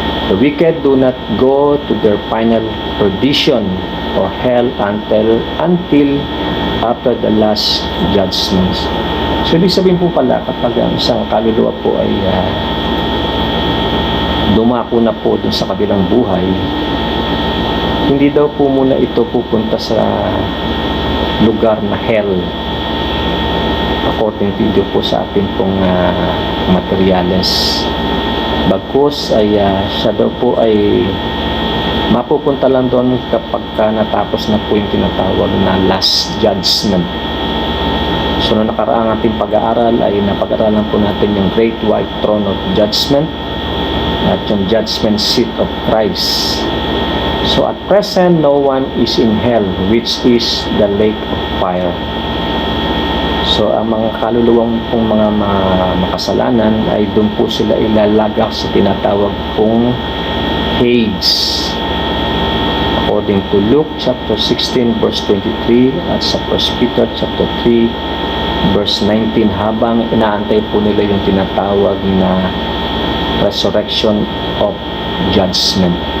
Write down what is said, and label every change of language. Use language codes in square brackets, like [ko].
[en] The wicked do not go to their final perdition or hell until after the last judgments. [tl] So ibig sabihin po pala kapag ang isang kaluluwa po ay dumako na po dun sa kabilang buhay, hindi daw po muna ito pupunta sa lugar na hell [en] according to [tl] po sa ating pong materials. Bagkus ay siya daw po ay mapupunta lang doon kapag natapos na po yung tinatawag na last judgment. So noong nakaraang ating pag-aaral ay napag-aaralan po natin yung Great White Throne of Judgment at yung Judgment Seat of Christ. [en] So at present, no one is in hell, which is the lake of fire. [tl] So ang mga kaluluwang pong mga makasalanan ay doon po sila ilalagak sa tinatawag pong Hades. [en] According to [tl] Luke chapter 16 verse 23 at sa 1 Peter chapter 3 verse 19, habang inaantay po nila yung tinatawag na resurrection of judgment.